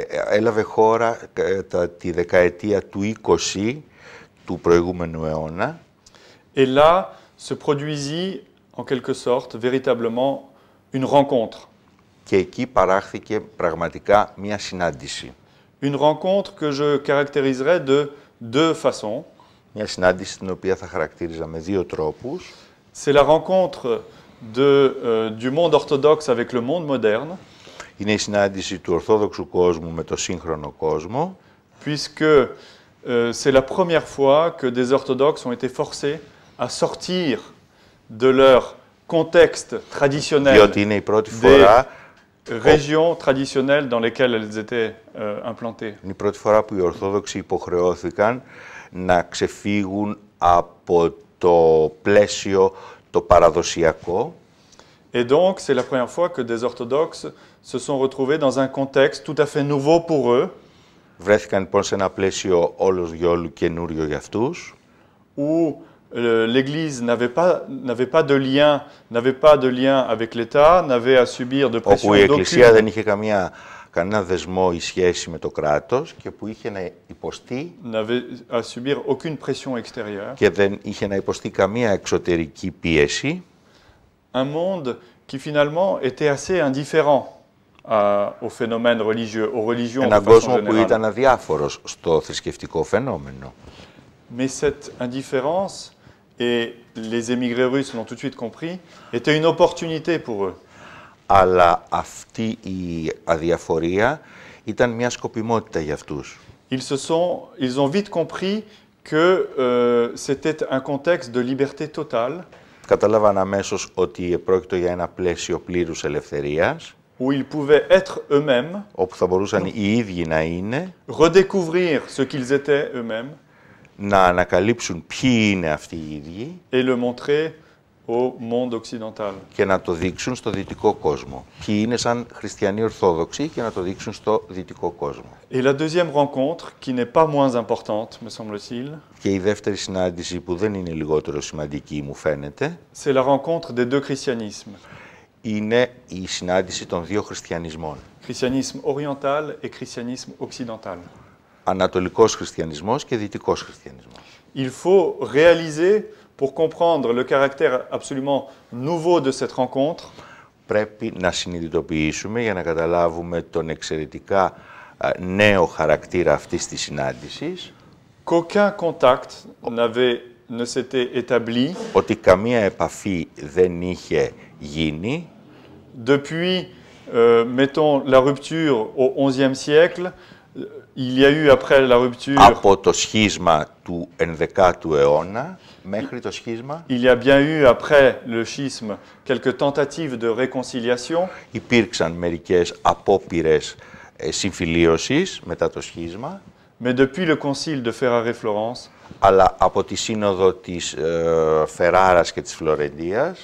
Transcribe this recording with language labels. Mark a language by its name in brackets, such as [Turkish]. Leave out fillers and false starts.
[Greek] Έλαβε χώρα κατά τη δεκαετία του 20 του προηγούμενου αιώνα. [French] Et là se produisit en quelque sorte véritablement une rencontre. [Greek] Και εκεί παράχθηκε πραγματικά μια συνάντηση. [French] une rencontre que je caractériserais de deux façons. [Greek] Μια συνάντηση την οποία θα χαρακτήριζα με δύο τρόπους. [French] C'est la rencontre du monde orthodoxe avec le monde moderne. [Greek] Είναι η συνάντηση του ορθόδοξου κόσμου με το σύγχρονο κόσμο. [French] Puisque c'est la première fois que des orthodoxes ont été forcés à sortir de leur contexte traditionnel, [Greek] Διότι είναι η πρώτη φορά, [French] régions traditionnelles dans lesquelles elles étaient implantées. [Greek] είναι η πρώτη φορά που οι Ορθόδοξοι υποχρεώθηκαν να ξεφύγουν από το πλαίσιο το παραδοσιακό. [French] Et donc, c'est la première fois que des orthodoxes se sont retrouvés dans un contexte tout à fait nouveau pour eux, [Greek] Βρέθηκαν λοιπόν σε ένα πλαίσιο όλος διόλου καινούριο για αυτούς, [French] où l'Église n'avait pas de lien avec l'État, n'avait à subir de pression [Greek] όπου η Εκκλησία [French] d'aucune. [Greek] δεν είχε κανένα δεσμό ή σχέση με το κράτος και που είχε να υποστεί [French] N'avait à subir aucune pression extérieure. [Greek] και δεν είχε να υποστεί καμία εξωτερική πίεση. [French] Un monde qui finalement était assez indifférent aux phénomènes religieux, aux religions de [Greek] Έναν [French] façon [Greek] κόσμο που [French] générale. [Greek] ήταν αδιάφορος στο θρησκευτικό φαινόμενο. [French] Mais cette indifférence, et les émigrés russes l'ont tout de suite compris, était une opportunité pour eux. [Greek] Αλλά αυτή η αδιαφορία ήταν μια σκοπιμότητα για αυτούς. [French] Ils ont vite compris que c'était un contexte de liberté totale, [Greek] Κατάλαβαν αμέσως ότι επρόκειτο για ένα πλαίσιο πλήρους ελευθερίας, [French] où ils pouvaient être eux-mêmes, [Greek] όπου θα μπορούσαν οι ίδιοι να είναι, [French] redécouvrir ce qu'ils étaient eux-mêmes, [Greek] να ανακαλύψουν ποιοι είναι αυτοί οι ίδιοι [French] et le montrer au monde occidental. [Greek] και να το δείξουν στο δυτικό κόσμο. Ποιοι είναι σαν χριστιανοί Ορθόδοξοι και να το δείξουν στο δυτικό κόσμο. [French] Et la deuxième rencontre, qui n'est pas moins importante, me semble-t-il, [Greek] Και η δεύτερη συνάντηση που δεν είναι λιγότερο σημαντική μου φαίνεται, [French] c'est la rencontre des deux christianismes, [Greek] είναι η συνάντηση των δύο χριστιανισμών. [French] christianisme oriental et christianisme occidental. [Greek] Ανατολικός χριστιανισμός και δυτικός χριστιανισμός. [French] Il faut réaliser, pour comprendre le caractère absolument nouveau de cette rencontre, [Greek] Πρέπει να συνειδητοποιήσουμε για να καταλάβουμε τον εξαιρετικά νέο χαρακτήρα αυτής της συνάντησης, [French] qu'aucun contact ne s'était établi [Greek] ότι καμία επαφή δεν είχε γίνει [French] depuis, mettons, la rupture au XIe siècle. Il y a eu après la rupture, [Greek] από το σχίσμα του 11ου αιώνα μέχρι το σχίσμα. [French] il y a bien eu après le schisme quelques tentatives de réconciliation, [Greek] Υπήρξαν μερικές απόπειρες συμφιλίωσης μετά το σχίσμα, [French] mais depuis le concile de Ferrare-Florence [Greek] αλλά από τη σύνοδο της Φεράρας και της Φλωρεντίας,